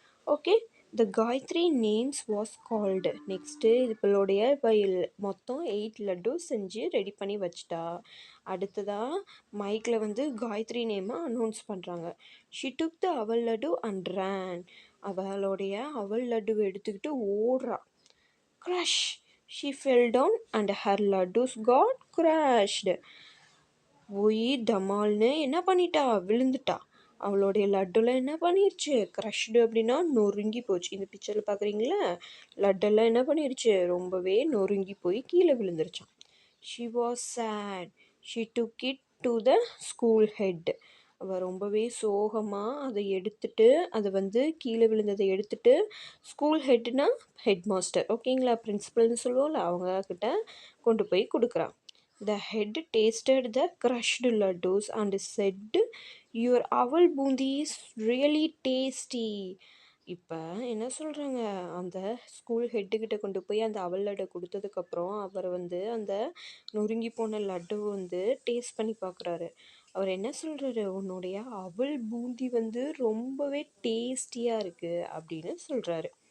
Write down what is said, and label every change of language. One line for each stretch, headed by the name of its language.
English: Okay, the Gayatri names was called.
Tamil: Next இதுகளுடைய மொத்தம் 8 லட்டு செஞ்சு ready பண்ணி வச்சிட்டா. அடுத்ததாக மைக்கில் வந்து காயத்ரி நேமை அனௌன்ஸ் பண்ணுறாங்க.
English: She took the aval laddu and ran.
Tamil: அவளுடைய அவல் லட்டுவை எடுத்துக்கிட்டு ஓடுறா. Crush
English: She fell down and her laddus got crushed.
Tamil: போய் டமால்னு என்ன பண்ணிட்டா விழுந்துட்டா. அவளுடைய லட்டுலாம் என்ன பண்ணிருச்சு க்ரஷ்டு அப்படின்னா நொறுங்கி போச்சு. இந்த பிக்சரில் பார்க்குறீங்களா லட்டெல்லாம் என்ன பண்ணிருச்சு ரொம்பவே நொறுங்கி போய் கீழே விழுந்துருச்சான்.
English: She was sad. She took it to the school head.
Tamil: அவள் ரொம்பவே சோகமாக அதை எடுத்துட்டு அதை வந்து கீழே விழுந்ததை எடுத்துட்டு ஸ்கூல் ஹெட்னா ஹெட் மாஸ்டர் ஓகேங்களா பிரின்சிபல்னு சொல்லுவோம்ல அவங்க கிட்ட கொண்டு போய் கொடுக்குறான்.
English: The head tasted the crushed laddus and said, "Your owl bundi is really tasty."
Tamil: இப்போ என்ன சொல்கிறாங்க அந்த ஸ்கூல் ஹெட்டுக்கிட்ட கொண்டு போய் அந்த அவல் லட்டை கொடுத்ததுக்கப்புறம் அவர் வந்து அந்த நொறுங்கி போன லட்டு வந்து டேஸ்ட் பண்ணி பார்க்குறாரு. அவர் என்ன சொல்கிறாரு உன்னுடைய அவல் பூந்தி வந்து ரொம்பவே டேஸ்டியாக இருக்குது அப்படின்னு சொல்கிறாரு.